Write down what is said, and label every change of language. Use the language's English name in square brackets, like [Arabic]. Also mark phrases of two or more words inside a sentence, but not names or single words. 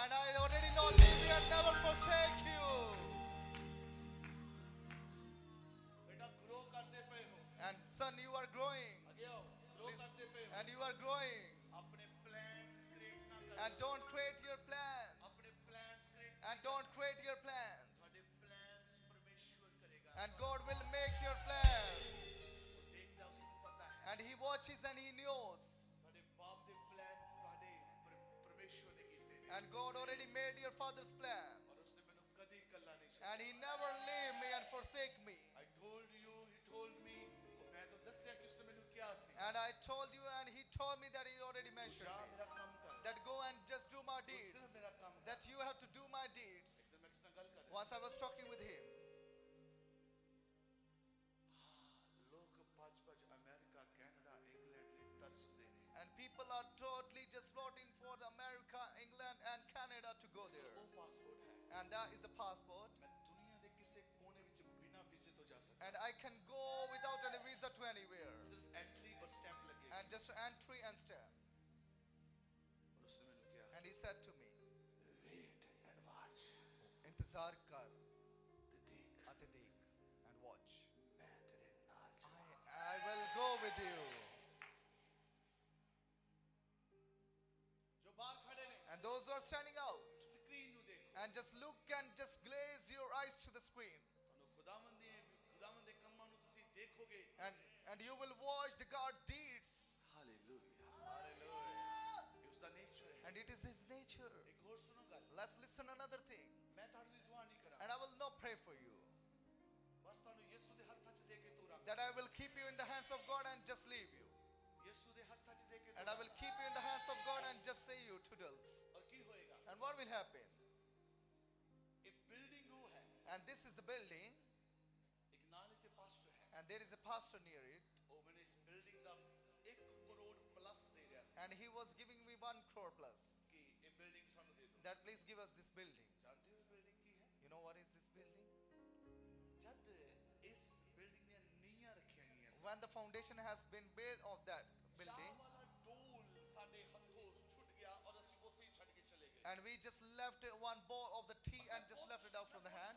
[English] And I already know leave you and never forsake you. [Punjabi] ਬੇਟਾ ਗਰੋ ਕਰਦੇ ਪਏ ਹੋ [English] And son, you are growing. [Punjabi] ਅੱਗੇ ਆਓ ਗਰੋ ਕਰਦੇ ਪਏ ਹੋ [English] And you are growing. [Punjabi] ਆਪਣੇ ਪਲਾਨਸ ਕ੍ਰੀਏਟ ਨਾ ਕਰੋ [English] And don't create your plans. [Punjabi] ਆਪਣੇ ਪਲਾਨਸ ਕ੍ਰੀਏਟ [English] And don't create your plans. [Punjabi] ਤੁਹਾਡੇ ਪਲਾਨਸ ਪਰਮੇਸ਼ਵਰ ਕਰੇਗਾ [English] And God will make your plans. [Punjabi] ਉਹ ਦੇਖਦਾ ਉਸ ਨੂੰ ਪਤਾ ਹੈ [English] And He watches and He knows. [Punjabi] ਤੁਹਾਡੇ ਬਾਪ ਦੇ ਪਲਾਨ ਤੁਹਾਡੇ ਪਰਮੇਸ਼ਵਰ ਨੇ ਕੀਤੇ ਨੇ [English] And God already made your father's plan. [Punjabi] ਔਰ ਉਸਨੇ ਮੈਨੂੰ ਕਦੀ ਇਕੱਲਾ ਨਹੀਂ ਛੱਡਿਆ [English] And He never leave me and forsake me. I told you he told me [Punjabi] ਮੈਂ ਤਾਂ ਦੱਸਿਆ ਕਿ ਉਸਨੇ ਮੈਨੂੰ ਕਿਹਾ ਸੀ [English] And I told you and He told me that He already mentioned [Punjabi] ਜਾ [English] me. [Punjabi] ਮੇਰਾ ਕੰਮ ਕਰ [English] That go and just do my deeds. [Punjabi] ਸਿਰਫ ਮੇਰਾ ਕੰਮ ਕਰ [English] That you have to do my deeds. [Punjabi] ਤੇ ਮੈਂ ਕਿਸ ਨਾਲ ਗੱਲ ਕਰ ਰਿਹਾ [English] Once I was talking with him. [Punjabi] ਲੋਕ ਭੱਜ ਅਮਰੀਕਾ ਕੈਨੇਡਾ ਇੰਗਲੈਂਡ ਲਈ ਤਰਸਦੇ ਨੇ [English] And people are totally just floating for the America, England and Canada to go there. [Punjabi] ਉਹ ਪਾਸਪੋਰਟ ਹੈ [English] And that is the passport. [Punjabi] ਮੈਂ ਦੁਨੀਆ ਦੇ ਕਿਸੇ ਕੋਨੇ ਵਿੱਚ ਬਿਨਾਂ ਵੀਜ਼ੇ ਤੋਂ ਜਾ ਸਕਦਾ [English] And I can go without any visa to anywhere. [Punjabi] ਸਿਰਫ ਐਂਟਰੀ ਔਰ ਸਟੈਂਪ ਲੱਗੇਗਾ [English] And just entry and stamp. [Punjabi] ਔਰ ਉਸਨੇ ਮੈਨੂੰ ਕਿਹਾ [English] And he said to me, wait and watch [Hindi] इंतजार कर [Punjabi] ਤੇ ਦੇਖ [Hindi] आते देख [English] and watch. [Punjabi] ਮੈਂ ਤੇਰੇ ਨਾਲ [English] I will go with you. [Punjabi] ਜੋ ਬਾਹਰ ਖੜੇ ਨੇ [English] And those who are standing out. [Punjabi] ਸਕਰੀਨ ਨੂੰ ਦੇਖੋ [English] And just look and just glaze your eyes to the screen. [Punjabi] ਤੁਹਾਨੂੰ ਖੁਦਾਵੰਦ ਦੇ ਕੰਮਾਂ ਨੂੰ ਤੁਸੀਂ ਦੇਖੋਗੇ [English] And you will watch the God deeds. [Punjabi] ਹਾਲੇਲੂਇਆ [English] Hallelujah. [Punjabi] ਇਹ ਉਸਦਾ ਨੇਚਰ ਹੈ [English] And it is His nature. [Punjabi] ਇੱਕ ਹੋਰ ਸੁਣੋ ਗੱਲ [English] Let's listen another thing. [Punjabi] ਮੈਂ ਤੁਹਾਡੇ ਲਈ ਦੁਆ ਨਹੀਂ ਕਰਾਂ [English] And I will not pray for you. [Punjabi] ਬਸ ਤੁਹਾਨੂੰ ਯਿਸੂ ਦੇ ਹੱਥਾਂ 'ਚ ਦੇ ਕੇ ਤੋਰਾਂ [English] That I will keep you in the hands of God and just leave you. [Punjabi] ਯਿਸੂ ਦੇ ਹੱਥਾਂ 'ਚ ਦੇ ਕੇ [English] And I will keep you in the hands of God and just say you toodles. [Punjabi] ਔਰ ਕੀ ਹੋਏਗਾ [English] And what will happen? [Punjabi] ਇਹ ਬਿਲਡਿੰਗ ਉਹ ਹੈ [English] And this is the building. [Punjabi] ਇੱਕ ਨਾਲ ਇੱਥੇ ਪਾਸਟਰ ਹੈ [English] And there is a pastor near it. [Punjabi] ਉਹ ਮੈਨੂੰ ਇਸ ਬਿਲਡਿੰਗ ਦਾ 1 ਕਰੋੜ ਪਲੱਸ ਦੇ ਰਿਹਾ ਸੀ [English] And he was giving me 1 crore plus. [Punjabi] ਕਿ ਇਹ ਬਿਲਡਿੰਗ ਸਾਨੂੰ ਦੇ ਦਿਓ [English] That please give us this building. [Punjabi] ਜਾਣਦੇ ਹੋ ਇਹ ਬਿਲਡਿੰਗ ਕੀ ਹੈ [English] You know what is this building? [Punjabi] ਜਦ ਇਸ ਬਿਲਡਿੰਗ ਦੀਆਂ ਨੀਹਾਂ ਰੱਖੀਆਂ ਗਈਆਂ ਸੀ [English] When the foundation has been built of that [Punjabi] ਚਾਹ [English] building. [Punjabi] ਵਾਲਾ ਡੋਲ ਸਾਡੇ ਹੱਥੋਂ ਛੁੱਟ ਗਿਆ ਔਰ ਅਸੀਂ ਉੱਥੇ ਹੀ ਛੱਡ ਕੇ ਚਲੇ ਗਏ [English] And we just left one bowl of the tea and just left it out from the hand.